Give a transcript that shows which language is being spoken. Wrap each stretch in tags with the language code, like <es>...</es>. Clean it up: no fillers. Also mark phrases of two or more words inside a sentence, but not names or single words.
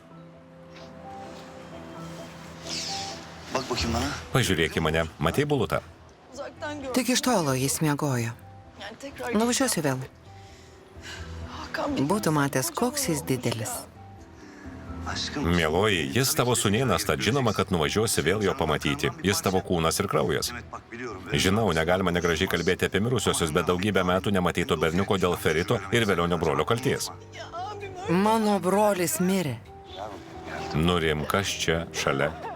<tr>Bak bakayım bana.</tr> <lt>Pažiūrėk į mane. Matei Bulutą?</lt> <tr>Uzaktan gör.</tr> <lt>Tik iš tolo jis miegojo.</lt> <tr>Yani tekrar...</tr> <lt>Nuvažiuosiu vėl.</lt> <tr>Hakan bir...</tr> <lt>Būtų matęs, koks jis didelis.</lt> <tr>Aşkım.</tr> <lt>Mieloji, jis tavo sūnėnas, tad žinoma, kad nuvažiuosi vėl jo pamatyti. Jis tavo kūnas ir kraujas.</lt> <tr>Evet bak biliyorum.</tr> <lt>Žinau, negalima negražiai kalbėti apie mirusiosius, bet daugybę metų nematyto berniuko dėl ferito ir vėlionio brolio kalties.</lt> <tr>Ya abim...</tr> <lt>Mano brolis mirė. Nurim, kas čia šalia?</lt>